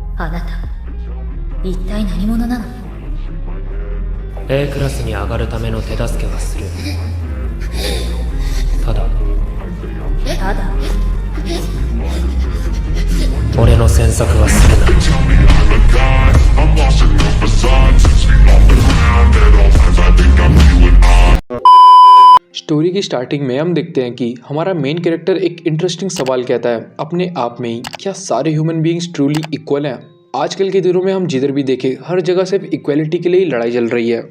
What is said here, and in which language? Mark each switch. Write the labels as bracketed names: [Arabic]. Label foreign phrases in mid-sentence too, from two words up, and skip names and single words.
[Japanese] あなた一体何者なの？ A クラスに上がるための手助けはする。ただただ俺の詮索はするな。 [Hindi] स्टोरी की स्टार्टिंग में हम देखते हैं कि हमारा [English] main character [Hindi] एक इंटरेस्टिंग सवाल कहता है अपने आप में ही, क्या सारे [English] human beings truly equal [Hindi] हैं? आजकल के दिनों में हम जिधर भी देखें हर जगह सिर्फ इक्वलिटी के लिए ही लड़ाई चल रही है।